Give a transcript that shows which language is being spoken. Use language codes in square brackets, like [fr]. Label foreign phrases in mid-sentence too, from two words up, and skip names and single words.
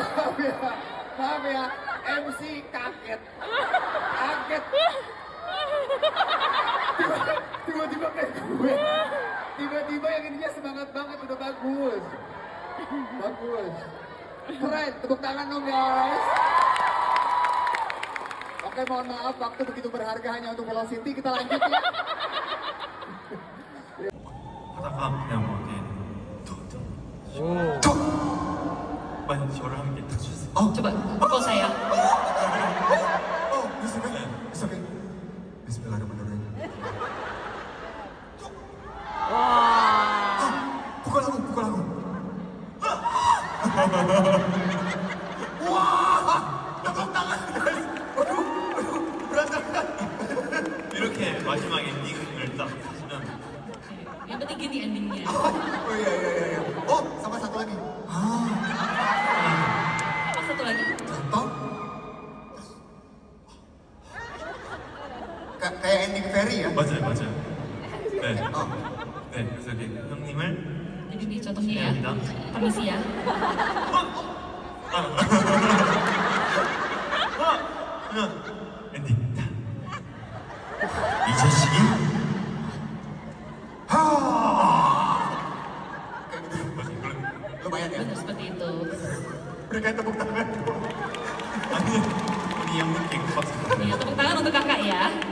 [id] Maaf ya, MC kaget. Tiba-tiba kayak gue. Tiba-tiba yang ininya semangat banget, udah bagus. Keren, tepuk tangan dong guys. Oke, mohon maaf, waktu begitu berharga hanya untuk Velocity. Kita lanjut ya. [ko] 하다가 그냥 뭐 이렇게 툭툭 많이 저를 함께 타주세요. [id] Coba pukul saya. [ar] بسم الله الرحمن الرحيم. [id] Pukul aku. [ko] 이렇게 마지막 엔딩을 딱 하시면 [id] Yang penting gini endingnya. Oh iya. Oh, sama satu lagi. Apa satu lagi? Contoh. Kayak ending Ferry ya? [ko] 맞아요. 네. 네, 그래서 이렇게 형님을 [id] Jadi nih contohnya ya. [ko] 합니다. [id] Permisi ya. [ko] 그러면 엔딩. 이 자식이 [id] Lumayan ya? Benar seperti itu. Berikan tepuk tangan. [ko] 아니 우리 형님께 박수. [id] Ya, tepuk tangan untuk kakak ya.